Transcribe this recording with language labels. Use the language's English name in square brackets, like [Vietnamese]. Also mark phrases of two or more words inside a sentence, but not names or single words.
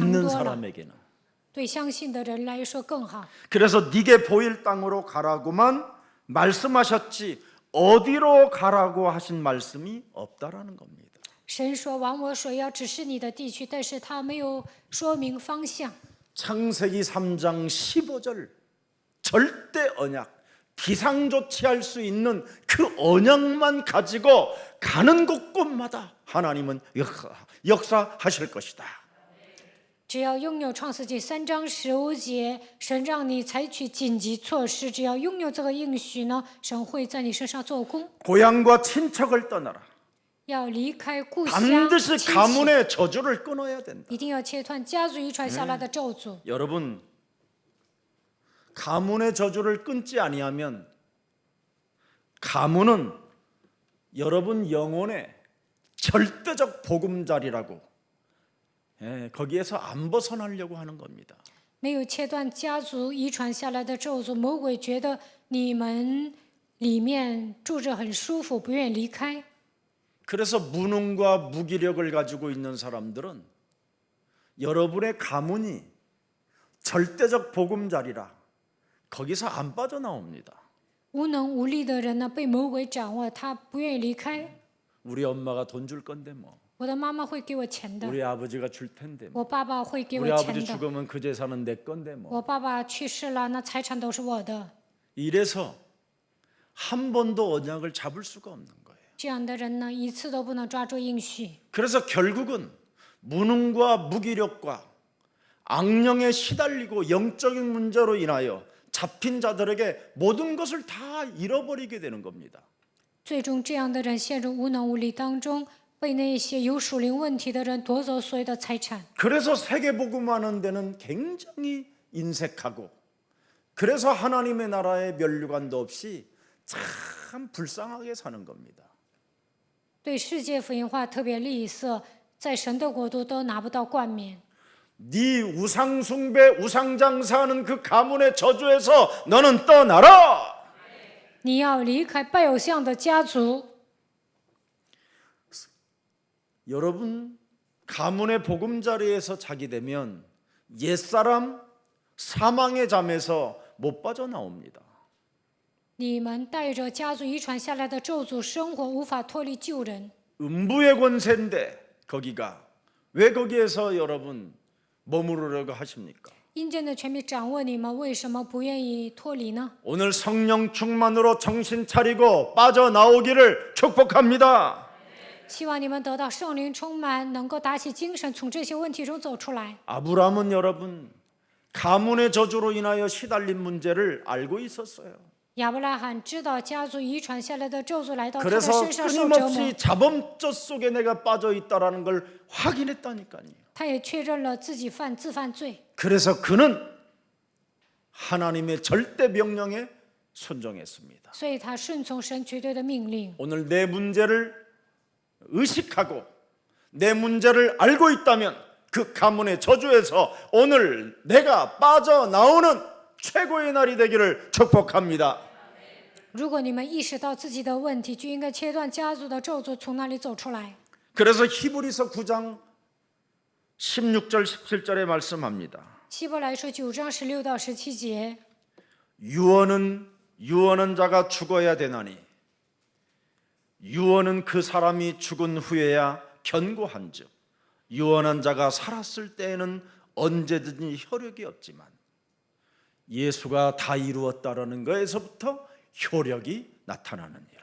[Korean] 믿는 [Chinese] 多了， [Korean] 사람에게는. [Chinese] 对相信的人来说更好。 [Korean] 그래서 네게 보일 땅으로 가라고만 말씀하셨지 어디로 가라고 하신 말씀이 없다라는 겁니다. [Chinese] 神说：“往我所要指示你的地区，但是他没有说明方向。” [Korean] 창세기 3장 15절 절대 언약 비상조치할 수 있는 그 언약만 가지고 가는 곳곳마다 하나님은 역사하실 것이다. [Chinese] 只要拥有创世纪3章15节，神让你采取紧急措施。只要拥有这个应许呢，神会在你身上做工。 [Korean] 고향과 친척을 떠나라. [Chinese] 要离开故乡， [Korean] 반드시 [Chinese] 亲戚 [Korean] 가문의 저주를 끊어야 된다. [Chinese] 一定要切断家族遗传下来的咒诅。 [Korean] 여러분 가문의 저주를 끊지 아니하면 가문은 여러분 영혼의 절대적 보금자리라고 거기에서 안 벗어나려고 하는 겁니다. [Chinese] 没有切断家族遗传下来的咒诅，魔鬼觉得你们里面住着很舒服，不愿意离开。 [Korean] 그래서 무능과 무기력을 가지고 있는 사람들은 여러분의 가문이 절대적 보금자리라 거기서 안 빠져나옵니다. [Chinese] 无能无力的人呢，被魔鬼掌握，他不愿意离开。 [Korean] 우리 엄마가 돈 줄 건데 뭐, [Chinese] 我的妈妈会给我钱的， [Korean] 우리 아버지가 줄 텐데 뭐, [Chinese] 我爸爸会给 [Korean] 우리 [Chinese] 我钱 [Korean] 아버지 [Chinese] 的。 [Korean] 죽으면 그 재산은 내 건데 뭐. [Chinese] 我爸爸去世了，那财产都是我的。 [Korean] 이래서 한 번도 언약을 잡을 수가 없는 거예요. [Chinese] 这样的人呢，一次都不能抓住应许。 [Korean] 그래서 결국은 무능과 무기력과 악령에 시달리고 영적인 문제로 인하여 잡힌 자들에게 모든 것을 다 잃어버리게 되는 겁니다. [Chinese] 最终，这样的人陷入无能无力当中，被那些有属灵问题的人夺走所有的财产。 [Korean] 그래서 세계복음하는 데는 굉장히 인색하고, 그래서 하나님의 나라의 면류관도 없이 참 불쌍하게 사는 겁니다. [Chinese] 对世界福音化特别吝啬，在神的国度都拿不到冠冕。 [Korean] 네 우상 숭배, 우상 장사하는 그 가문의 저주에서 너는 떠나라. [Chinese] 你要离开拜偶像的家族。 [Korean] 여러분 가문의 보금자리에서 자기 되면 옛사람 사망의 잠에서 못 빠져나옵니다. [Chinese] 你们带着家族遗传下来的咒诅生活，无法脱离旧人。 [Korean] 음부의 권세인데 거기가 왜 거기에서 여러분 머무르려고 하십니까? [Chinese] 阴间的权柄掌握你们，为什么不愿意脱离呢？ [Korean] 오늘 성령 충만으로 정신 차리고 빠져나오기를 축복합니다. [Chinese] 希望你们得到圣灵充满，能够打起精神，从这些问题中走出来。 [Korean] 아브라함은 여러분 가문의 저주로 인하여 시달린 문제를 알고 있었어요. [Chinese] 亚伯拉罕知道家族遗传下来的咒诅来到他的 [Korean] 그래서 [Chinese] 身上受折磨， [Korean] 끊임없이 자범죄 속에 내가 빠져 있다라는 걸 확인했다니까요. [Chinese] 他也确认了自己自犯罪， [Korean] 그래서 그는 하나님의 절대 명령에 순종했습니다. [Chinese] 所以他顺从神绝对的命令。 [Korean] 오늘 내 문제를 의식하고 내 문제를 알고 있다면 그 가문의 저주에서 오늘 내가 빠져나오는 최고의 날이 되기를 축복합니다. [Chinese] 如果你们意识到自己的问题，就应该切断家族的咒诅，从那里走出来。 [Korean] 그래서 히브리서 9장 16절 17절에 말씀합니다. [Chinese] 希伯来书9章16到17节， [Korean] 유언은 자가 죽어야 되나니 유언은 그 사람이 죽은 후에야 견고한즉 유언한 자가 살았을 때에는 언제든지 효력이 없지만 예수가 다 이루었다라는 것에서부터 효력이 나타나느니라.